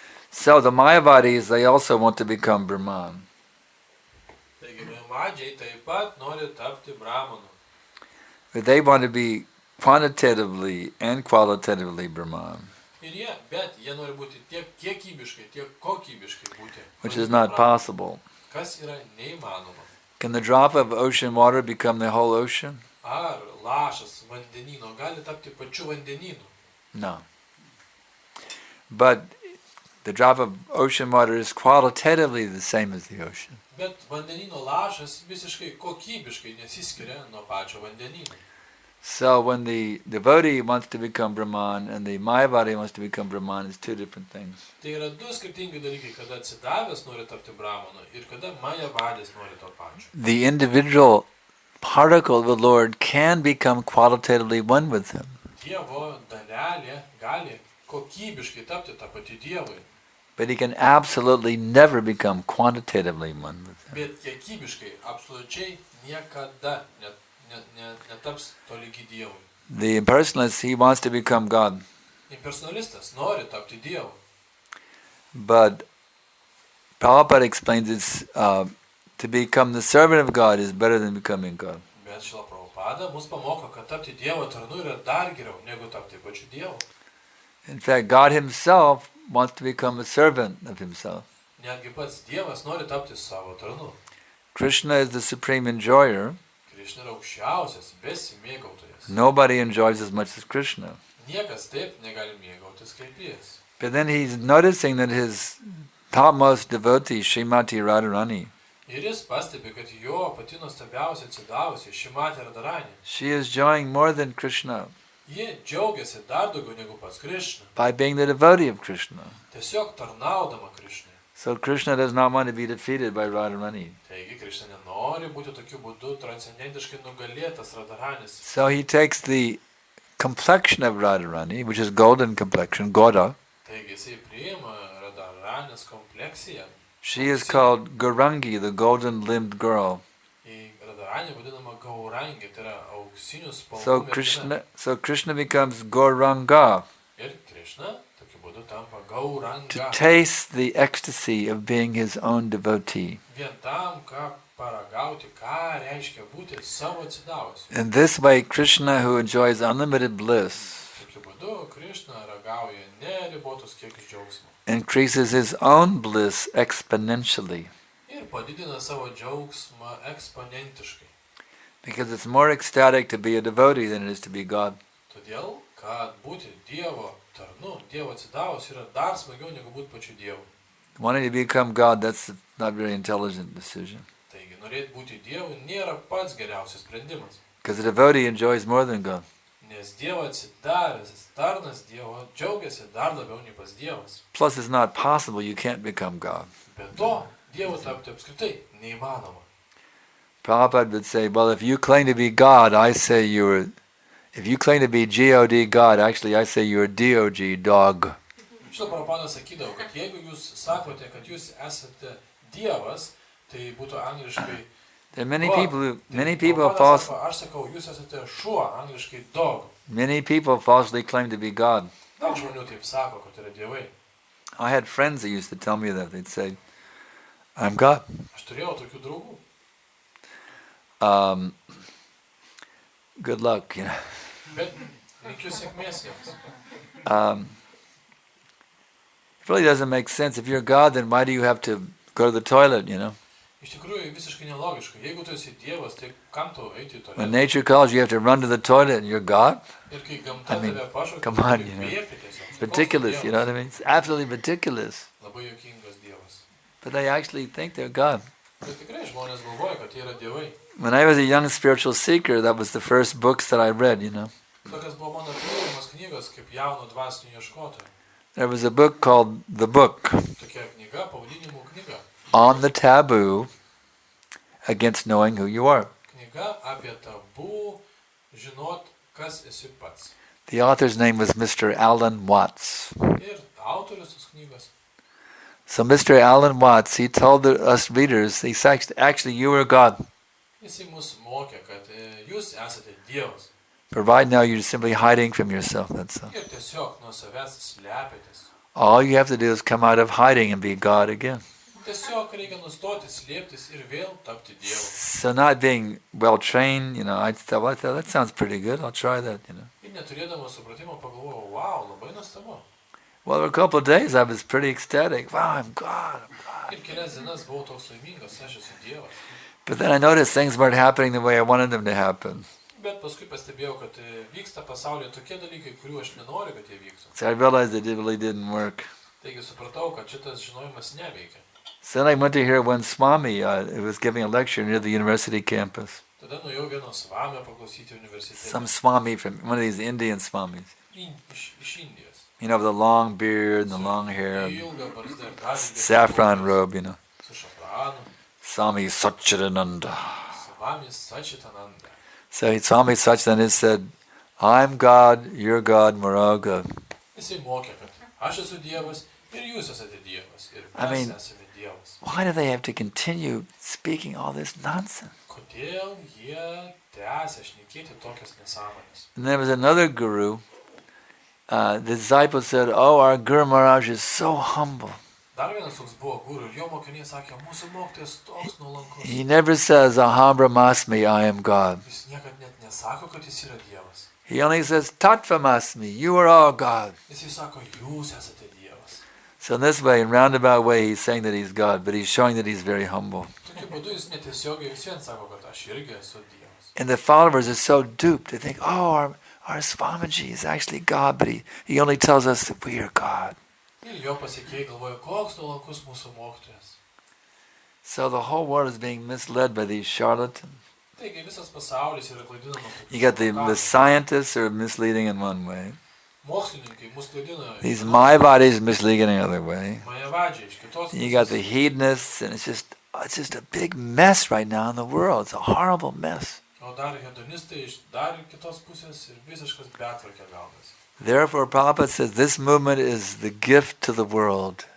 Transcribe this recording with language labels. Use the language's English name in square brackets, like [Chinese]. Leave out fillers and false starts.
[English] So the Mayavadis, they also want to become Brahman. [Lithuanian] Taigi Mayavadžiai taip pat nori tapti brahmanu. [English] But they want to be quantitatively and qualitatively Brahman. [Lithuanian] Bet jie nori būti tiek kiekybiškai, tiek kokybiškai būti. [English] Which is not possible. [Lithuanian] Kas yra neįmanoma. [English] Can the drop of ocean water become the whole ocean? [Lithuanian] Ar lašas vandenyno gali tapti pačiu vandenynu? [English] No. But the drop of ocean water is qualitatively the same as the ocean. [Lithuanian] Bet vandenyno lašas visiškai kokybiškai nesiskiria nuo pačio vandenyno. [English] So when the devotee wants to become Brahman and the Mayavadi wants to become Brahman, it's two different things. [Lithuanian] Tai yra du skirtingi dalykai, kada atsidavęs nori tapti brahmanu ir kada Mayavadis nori to pačio. [English] The individual particle of the Lord can become qualitatively one with him. [Lithuanian] Dievo dalelė gali kokybiškai tapti tą patį Dievui. [English] But he can absolutely never become quantitatively one with him. [Lithuanian] Bet kiekybiškai absoliučiai niekada netaps tolygi Dievui. [English] The impersonalist, he wants to become God. [Lithuanian] Impersonalistas nori tapti Dievu. [English] But Prabhupada explains it's to become the servant of God is better than becoming God. [Lithuanian] Bet Šrila Prabhupada mus pamoko, kad tapti Dievo tarnu yra dar geriau negu tapti pačiu Dievu. [English] In fact, God himself wants to become a servant of himself. [Lithuanian] Netgi pats Dievas nori tapti savo tarnu. [English] Krishna is the supreme enjoyer. [Lithuanian] Krishna yra aukščiausias, besimėgautojas. [English] Nobody enjoys as much as Krishna. [Lithuanian] Niekas taip negali mėgautis kaip jis. [English] But then he's noticing that his topmost devotee, Srimati Radharani, [Lithuanian] Ir jis pastebi, kad jo pati nuostabiausia atsidavusi Šrimatė Radharani. [English] She is enjoying more than Krishna. [Lithuanian] Ji džiaugiasi dar daugiau negu pats Krishna. [English] By being the devotee of Krishna. [Lithuanian] Tiesiog tarnaudama Krishnai. [English] So Krishna does not want to be defeated by Radharani. [Lithuanian] Taigi Krishna nenori būti tokiu būdu transcendentiškai nugalėtas Radharanis. [English] So he takes the complexion of Radharani, which is golden complexion, Goda. [Lithuanian] Taigi jisai priima Radharanės kompleksiją. [English] She is called Gaurangi, the golden-limbed girl. [Lithuanian] Radharanė vadinama Gaurangi, tai yra auksinių spalvų mergina. [English] So Krishna becomes Gauranga. [Lithuanian] Ir Krishna tokiu būdu tampa Gauranga. [English] To taste the ecstasy of being his own devotee. [Lithuanian] Vien tam, ką paragauti, ką reiškia būti savo atsidavusiu. [English] In this way, Krishna, who enjoys unlimited bliss, [Lithuanian] Tokiu būdu Krishna ragauja neribotus kiekius džiaugsmo. [English] increases his own bliss exponentially. [Lithuanian] Ir padidina savo džiaugsmą eksponentiškai. [English] Because it's more ecstatic to be a devotee than it is to be God. [Lithuanian] Todėl, kad būti Dievo tarnu, Dievo atsidavus yra dar smagiau negu būti pačiu Dievu. [English] Wanting to become God, that's not a very intelligent decision. [Lithuanian] Taigi, norėti būti Dievu nėra pats geriausias sprendimas. [English] Because the devotee enjoys more than God. [Lithuanian] Nes Dievo atsidaręs, tarnas Dievo džiaugiasi dar labiau nei pas Dievas. [English] Plus, it's not possible. You can't become God. [Lithuanian] Be to, Dievo tapti apskritai neįmanoma. [English] Prabhupada would say, well, if you claim to be God, I say you're... If you claim to be G-O-D, God, actually I say you're D-O-G, dog. [Lithuanian] Šitą Prabhupada sakydavo, kad jeigu jūs sakote, kad jūs esate Dievas, tai būtų angliškai [English] There are many people [Lithuanian] sako, aš sakau, jūs esate šuo, angliškai dog. [English] Many people falsely claim to be God. [Lithuanian] Daug žmonių taip sako, kad yra dievai. [English] I had friends that used to tell me that. They'd say, I'm God. [Lithuanian] Aš turėjau tokių draugų. [English] Good luck, you know. [Lithuanian] Bet linkiu sėkmės jiems. [English] It really doesn't make sense. If you're God, then why do you have to go to the toilet, you know? [Lithuanian] Iš tikrųjų, visiškai nelogiška. Jeigu tu esi Dievas, tai kam tu eiti į tualetą? [English] When nature calls, you have to run to the toilet and you're God? [Lithuanian] Ir kai gamta tave pašaukia, [English] come on, [Lithuanian] tu [English] you know. [Lithuanian] kvėpi tiesiog. [English] It's ridiculous, you know what I mean? It's absolutely ridiculous. [Lithuanian] Labai juokingas Dievas. [English] But they actually think they're God. [Lithuanian] Bet tikrai žmonės galvoja, kad jie yra dievai. [English] When I was a young spiritual seeker, that was the first books that I read, you know. [Lithuanian] Tokios buvo mano pirmos knygos kaip jauno dvasinio ieškotojo. [English] There was a book called The Book [Lithuanian] Tokia knyga, pavadinimu knyga. [English] on the taboo against knowing who you are. [Lithuanian] Knyga apie tabų, žinot, kas esi pats. [English] The author's name was Mr. Alan Watts. [Lithuanian] Ir autorius tos knygos. [English] So Mr. Alan Watts, he told us readers, he said, actually you are God. [Lithuanian] Jisai mus mokė, kad jūs esate Dievas. [English] But right now you're simply hiding from yourself, that's all. [Lithuanian] Ir tiesiog nuo savęs slepiatės. [English] All you have to do is come out of hiding and be God again. [Lithuanian] Tiesiog reikia nustoti slėptis ir vėl tapti Dievu. [English] So not being well trained, you know, I thought, well, that sounds pretty good, I'll try that, you know. [Lithuanian] Ir neturėdamas supratimo pagalvojau, wow, labai nuostabu. [English] Well, for a couple of days I was pretty ecstatic. Wow, I'm God, I'm God. [Lithuanian] Ir kelias dienas buvau toks laimingas, aš esu Dievas. [English] But then I noticed things weren't happening the way I wanted them to happen. [Lithuanian] Bet paskui pastebėjau, kad vyksta pasaulyje tokie dalykai, kurių aš nenoriu, kad jie vyktų. [English] So I realized it really didn't work. [Lithuanian] Taigi supratau, kad šitas žinojimas neveikia. [English] So then I went to hear one Swami who was giving a lecture near the university campus. [Lithuanian] Tada nuėjau vieno svamio paklausyti universitete. [English] Some Swami from one of these Indian Swamis. [Lithuanian] Iš Indijos. [English] You know, with the long beard and the long hair, and [Lithuanian] Ilga barzda ir dar [English] saffron robe, you know. [Lithuanian] su šafranu. [English] Swami Satchidananda. [Lithuanian] Svamis Sačitananda. [English] So Swami Satchidananda said, I'm God, you're God, we're all God. [Lithuanian] Jisai mokė, kad aš esu Dievas ir jūs esate Dievas. Ir [English] I [Lithuanian] mes [English] mean, [Lithuanian] esame Dievas. [English] Why do they have to continue speaking all this nonsense? [Lithuanian] Kodėl jie tęsia šnekėti tokias nesąmonės? [English] And there was another guru. The disciples said, oh, our Guru Maharaj is so humble. [Lithuanian] Dar vienas toks buvo guru ir jo mokiniai sakė, mūsų mokytojas toks nuolankus. [English] He never says, [Sanskrit] Aham Brahmasmi, [English] I am God. [Lithuanian] Jis niekad net nesako, kad jis yra Dievas. [English] He only says, Tattvamasmi, you are all God. [Lithuanian] Jisai sako, jūs esate Dievas. [English] So in this way, in roundabout way, he's saying that he's God, but he's showing that he's very humble. [Lithuanian] Tokiu būdu jis netiesiogiai vis vien sako, kad aš irgi esu Dievas. [English] And the followers are so duped. They think, oh, our Swamiji is actually God, but he only tells us that we are God. [Lithuanian] Ir jo pasiekėjai galvoja, koks nuolankus mūsų mokytojas. [English] So the whole world is being misled by these charlatans. [Lithuanian] Taigi visas pasaulis yra klaidinamas. [English] You got the scientists are misleading in one way. [Lithuanian] Mokslininkai mus klaidina. [English] These Mayavadis misleading in another way. [Lithuanian] Mayavadžiai iš kitos [English] You got the hedonists, and it's just a big mess right now in the world. It's a horrible mess. [Lithuanian] O dar hedonistai iš dar kitos pusės ir visiškas betvarkė gaunasi. [English] Therefore, Prabhupada says this movement is the gift to the world.